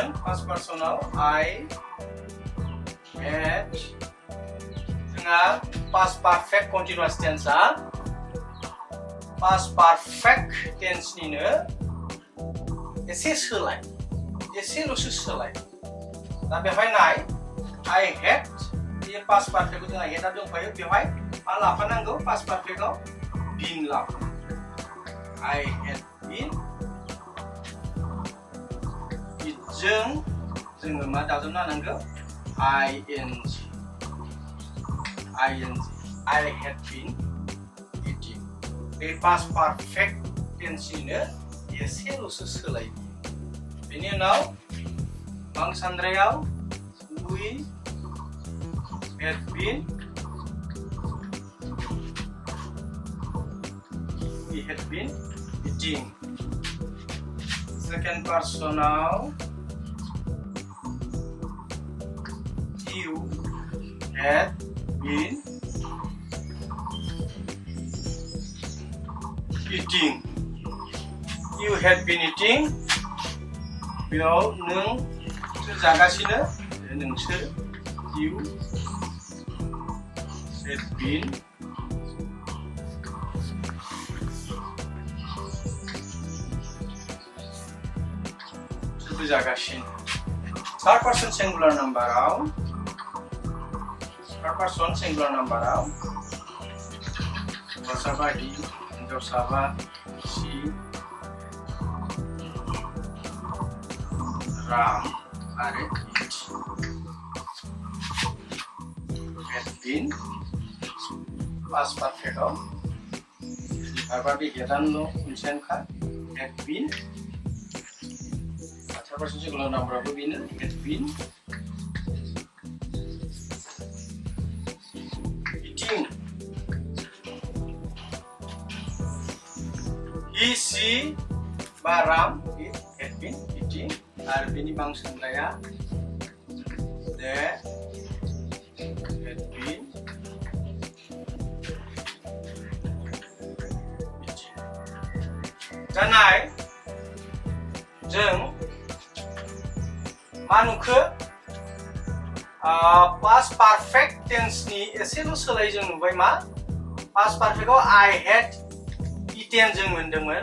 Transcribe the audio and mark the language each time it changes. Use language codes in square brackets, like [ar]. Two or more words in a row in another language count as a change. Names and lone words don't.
[en] first person I had, [brx] जोंहा [en] past perfect continuous tense past perfect tense [brx] एसेल'सो सोलाय। दा बेवहाय नाय [en] I had, [brx] बे [en] past perfect [brx] जोंहा हेडआ दंफायो, बेवहाय मा लाफानांगौ? [en] past perfect [brx] been लाफानांगौ। [en] I had been, [brx] जोङो मा दाजाबना होनांगौ? [en] ing, I had been eating। [brx] बे [en] past perfect tense [brx] एसेल'सो सोलायो। बेनि उनाव आं सानद्रायाव [en] we had been eating। Second personal you had been eating। You had been eating, [brx] बेयाव नोंसोर जागासिनो, नोंसोर [en] you had been [brx] जागासिनो। [en] third person singular number [brx] हौवासाबा he, हिन्जावसाबा she, राम आरो [en] it had been past perfect verb [brx] बे हेडआनोल' मोनसेयानोखा [en] had been। third person singular number [brx] बेनो [en] had been eating। he, she बा राम had been eating, [brx] आरो बेनि बांसिनलाया [en] they had been eating। [brx] दा नाय जों मा नुखो? [en] past perfect tense [brx] एसेल' सोलाय जों नुबाय। मा [en] past perfect I had eaten [brx] जों मोनदोंमोन।